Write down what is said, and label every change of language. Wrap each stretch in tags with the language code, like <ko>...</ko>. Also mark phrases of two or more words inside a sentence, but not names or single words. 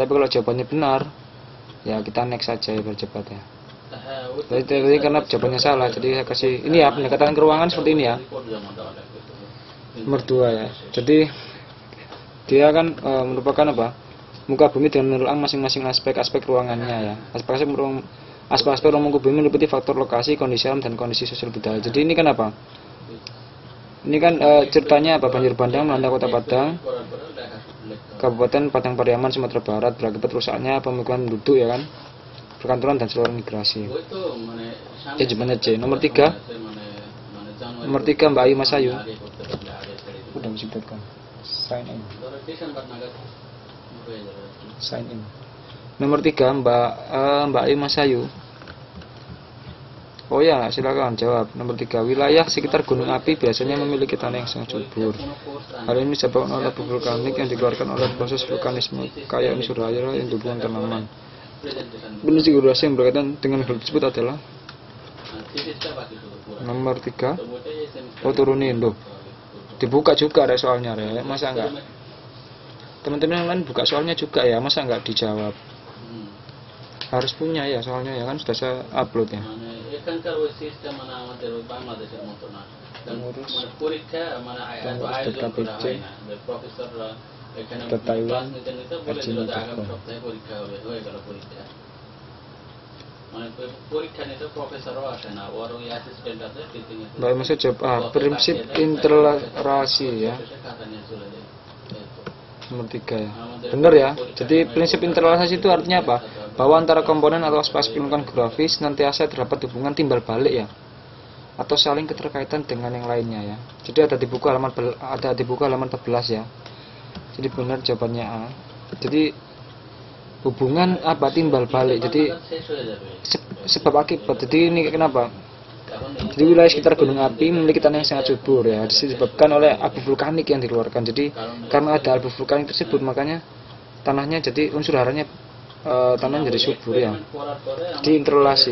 <id>Tapi kalau jawabannya benar, ya kita next saja ya biar cepat ya.</id> <bn>হ্যাঁ ওই তো</bn> <id>Tadi karena jawabannya salah, jadi saya kasih ini ya pendekatan ke ruangan seperti ini ya.</id> <bn>রিপোর্ট জমা দেওয়া লাগবে তো।</bn> <id>Nomor 2 ya. Jadi dia kan merupakan apa? Muka bumi dengan menelaah masing-masing aspek-aspek ruangannya ya. Aspek-aspek ruang muka bumi meliputi faktor lokasi, kondisi alam, dan kondisi sosial budaya. Jadi ini kan apa? Ini kan ceritanya apa? Banjir bandang melanda kota Padang,</id> <bn>করার পরে লেখা লিখতে হবে।</bn> <id>Kabupaten Padang Pariaman, Sumatera Barat, berakibat rusaknya pemukiman penduduk ya kan, perkantoran dan seluruh migrasi.</id> <bn>ওই তো মানে</bn> <id>Ya jawabannya C. Nomor 3,</id> <bn>মানে মানে জানুয়ারি</bn> <id>nomor 3 Mbak Ayu Masayu.</id> <bn>আগে করতে পারলে আগে ছেড়ে দিতে</bn> <id>Udah disebutkan.</id> <en>Sign in.</en> <bn>ধরো ডিসেম্বর নাগাদ হয়ে যাবে আর কি।</bn> <en>Sign in.</en> <id>Nomor 3 Mbak Ayu Masayu. Oh ya, silakan jawab. Nomor 3, wilayah sekitar gunung api biasanya memiliki tanah yang sangat subur. Hal ini disebabkan oleh abu vulkanik yang dikeluarkan oleh proses vulkanisme kayak unsur air yang dihubungkan tanaman. Prinsip durasi yang berkaitan dengan hal tersebut adalah</id> <bn>থিসিসটা বাকি শুধু পুরো</bn> <id>nomor 3.</id> <bn>তো ওটাই এই semester</bn> <id>Oh turunin loh. Dibuka juga ada soalnya Rek. Masa enggak? Teman-teman yang lain buka soalnya juga ya. Masa enggak dijawab?</id> <bn>হুম।</bn> <id>Harus punya ya soalnya ya kan sudah saya upload ya.</id> <bn>মানে এখানকার ওই সিস্টেম মানে আমাদের ওই বাংলাদেশের মতো না কারণ</bn> <id>Ngurus.</id> <bn>মানে পরীক্ষা মানে এত</bn> <id>Ngurus</id> <bn>আয়োজন করা</bn> <id>DKPC.</id> <bn>হয় না যে প্রফেসররা এখানে</bn> <id>Ke Taiwan,</id> <bn>ক্লাস নিতে নিতে বলেছিল যে</bn> <id>Ajin</id> <bn>আগামী</bn> <id>Jepang.</id> <bn>সপ্তাহে পরীক্ষা হবে হয়ে গেল পরীক্ষা মানে পরীক্ষা নিতে প্রফেসরও আসে না ওর ওই অ্যাসিস্ট্যান্ট আছে টিচিং</bn> <id>Mbak Maksud jawab prinsip interrelasi ya.</id> <bn>খাতা নিয়ে চলে যায় এই তো।</bn> <id>Nomor 3 ya. Benar ya. Jadi prinsip interrelasi itu artinya apa? Bahwa antara komponen atau aspek lingkungan geografis nantiasa terdapat hubungan timbal balik ya. Atau saling keterkaitan dengan yang lainnya ya. Jadi ada di buku halaman 14 ya. Jadi benar jawabannya A. Jadi hubungan apa timbal balik. Jadi</id> <bn>শেষ হয়ে যাবে</bn> <id>sebab akibat. Jadi ini kenapa?</id> <bn>কারণ</bn> <id>Jadi wilayah sekitar gunung api memiliki tanah yang sangat subur ya, disebabkan oleh abu vulkanik yang dikeluarkan. Jadi karena ada abu vulkanik tersebut makanya tanahnya jadi unsur haranya tanah jadi subur ya.</id> <bn>Experiment করার পরে</bn> <id>Di interrelasi.</id>